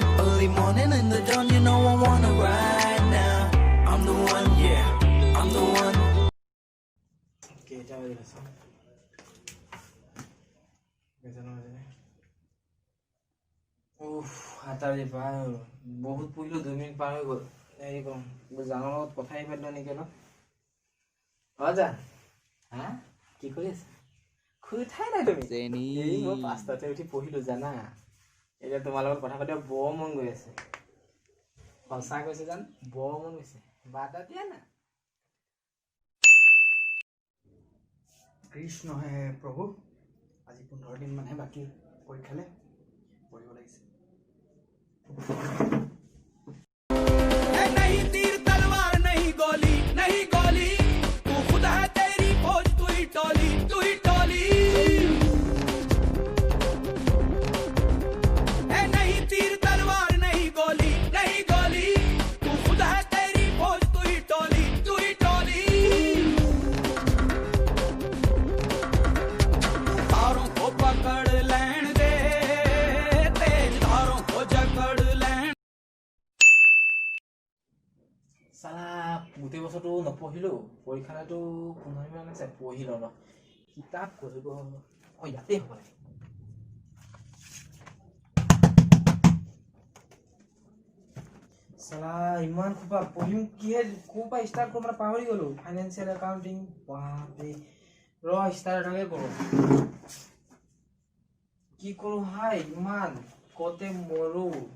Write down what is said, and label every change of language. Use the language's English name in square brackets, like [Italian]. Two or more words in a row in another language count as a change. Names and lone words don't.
[English] Early morning in the dawn, you know I wanna ride now. I'm the one, yeah. I'm the one. [Assamese] কেইটা বাজিলে চাওঁ কেইটানো বাজিলে সাতটা বাজি পাৰ হৈ গ'ল বহুত পঢ়িলোঁ 2 মিনিট পাৰ হৈ গ'ল হেৰি কৰোঁ জানৰ লগত কথাই পাতিলোঁ নেকি অলপ জান হা কি কৰি আছে শুই উঠাই নাই তুমি এই মই 5টাতে উঠি পঢ়িলোঁ জানা এতিয়া তোমাৰ লগত কথা পাতিব বৰ মন গৈ আছে সঁচা কৈছে জান বৰ মন গৈছে বাটা দিয়া না কৃষ্ণ হে প্ৰভু আজি 15 দিন মানহে বাকী পৰীক্ষালে পঢ়িব লাগিছে [Hindi] नहीं तीर तलवार नहीं गोली नहीं गोली तू खुद है तेरी फौज तू ही टोली नहीं तीर तलवार नहीं गोली तू खुद है तेरी फौज तू ही टोली धारों को पकड़ लैन दे तेज धारों को जकड़ लैन [Assamese] চালা গোটেই বছৰটো নপঢ়িলোঁ পৰীক্ষাটো 15 মিনিট আছে পঢ়ি লওঁ ন কিতাপ কৰিব ইয়াতে হ'ব লাগে চালা ইমান খোপা পঢ়িম কিহে ক'ৰ পৰা ষ্টাৰ্ট কৰোঁ মানে পাহৰি গ'লোঁ [English] financial accounting [Assamese] বাপৰে ষ্টাৰ্টকে কৰোঁ কি কৰোঁ হাই ইমান কতে মৰোঁ